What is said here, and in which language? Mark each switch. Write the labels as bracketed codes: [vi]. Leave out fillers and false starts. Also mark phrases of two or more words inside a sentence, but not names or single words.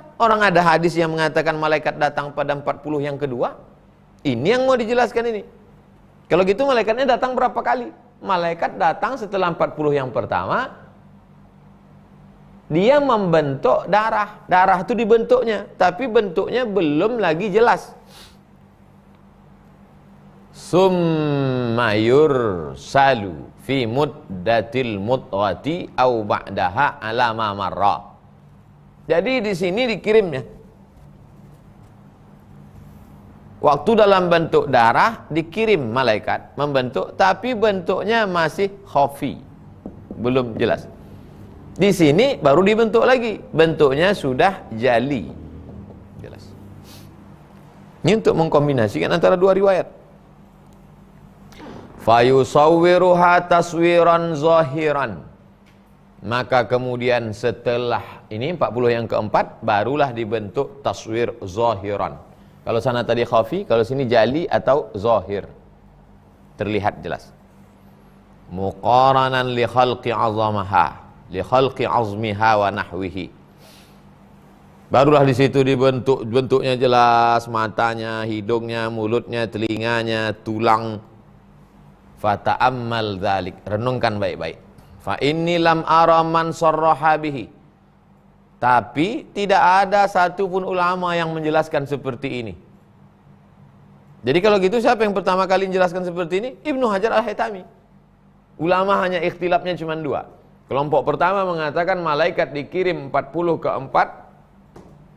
[id] Orang ada hadis yang mengatakan malaikat datang pada 40 yang kedua. Ini yang mau dijelaskan ini. Kalau gitu malaikatnya datang berapa kali? Malaikat datang setelah 40 yang pertama. Dia membentuk darah. Darah itu dibentuknya, tapi bentuknya belum lagi jelas. [ar] ثم يرسل في مدة المضغة أو بعدها على ما مر. [id] Jadi di sini dikirimnya. Waktu dalam bentuk darah dikirim malaikat membentuk, tapi bentuknya masih khafi, belum jelas. Di sini baru dibentuk lagi, bentuknya sudah jali, jelas. Ini untuk mengkombinasikan antara dua riwayat. [ar] فيصورها تصويرا ظاهرا. [id] Maka kemudian setelah ini 40 yang keempat barulah dibentuk [ar] تصوير ظاهرا. [id] Kalau sana tadi khafi, kalau sini jali atau zahir, terlihat jelas. [ar] مقارنا لخلق عظامها، لخلق عظمها ونحوه. [id] Barulah di situ dibentuk, bentuknya jelas, matanya, hidungnya, mulutnya, telinganya, tulang. [ar] فتأمل ذلك, [id] renungkan baik-baik. [ar] فإني لم أر من صرح به. [id] Tapi tidak ada satupun ulama yang menjelaskan seperti ini. Jadi kalau gitu siapa yang pertama kali menjelaskan seperti ini? Ibnu Hajar Al-Haytami. Ulama hanya ikhtilafnya cuma dua. Kelompok pertama mengatakan malaikat dikirim 40 ke 4.